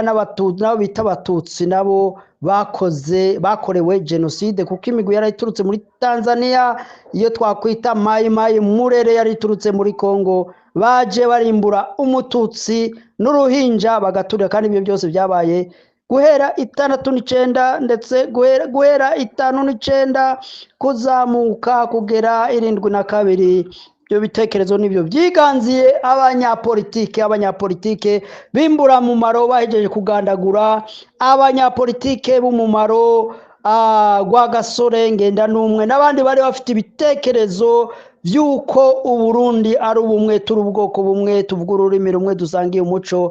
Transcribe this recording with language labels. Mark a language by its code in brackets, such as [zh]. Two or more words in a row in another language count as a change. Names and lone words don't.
[rn] n'abatutsi nabo bita abatutsi nabo bakorewe jenoside kuko imigwi yarayiturutse muri Tanzania iyo twakwita mayi murere yariturutse muri Kongo baje barimbura umututsi n'uruhinja bagaturira, kandi ibyo byose byabaye guhera 69 ndetse guhera 59 kuzamuka kugera 72. Ibyo bitekerezo nibyo byiganziye abanyapolitike bimbura mu maro bahejeje kugandagura abanyapolitike b'umumaro Rwagasore Ngendanumwe n'abandi bari bafite ibitekerezo by'uko Uburundi ari ubumwe, turi ubwoko bumwe, tuvuga ururimi rumwe, dusangiye umuco.